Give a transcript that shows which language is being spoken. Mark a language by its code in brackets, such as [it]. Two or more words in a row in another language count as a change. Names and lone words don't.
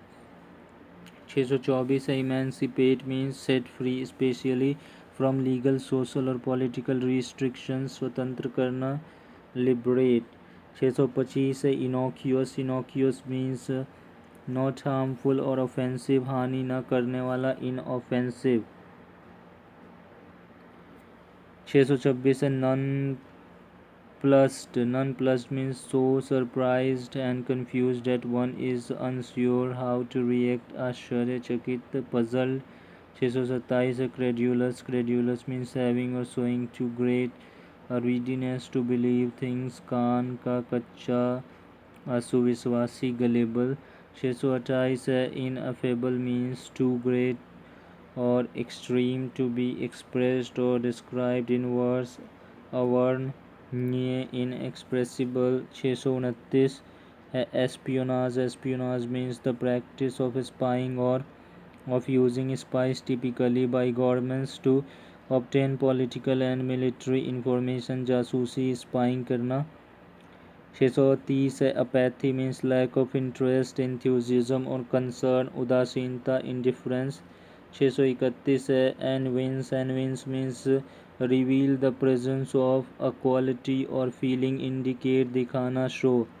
[en] 624 है emancipate means set free, especially from legal, social or political restrictions, [hi] स्वतंत्र करना, [en] लिबरेट। 625 है innocuous, innocuous means not harmful or offensive, [hi] हानि न करने वाला, [en] इनऑफेंसिव। 626 है nonplussed, nonplussed means so surprised and confused that one is unsure how to react, आश्चर्यचकित, puzzled। 627 है credulous, credulous means having or showing too great a readiness to believe things, [hi] कान का, कच्चा, असुविश्वासी, gullible। [en] 628 है ineffable means too great or extreme to be expressed or described in words, [hi] अवर्ण, इनएक्सप्रेसिबल। [en] 629 है espionage, espionage means the practice of spying or of using spies, typically by governments to obtain political and military information, [hi] जासूसी, स्पाइंग करना। [en] 630 है apathy means lack of interest, enthusiasm or concern, उदासीनता, indifference, 631 है evince means reveal the presence of a quality or feeling, indicate दिखाना, शो।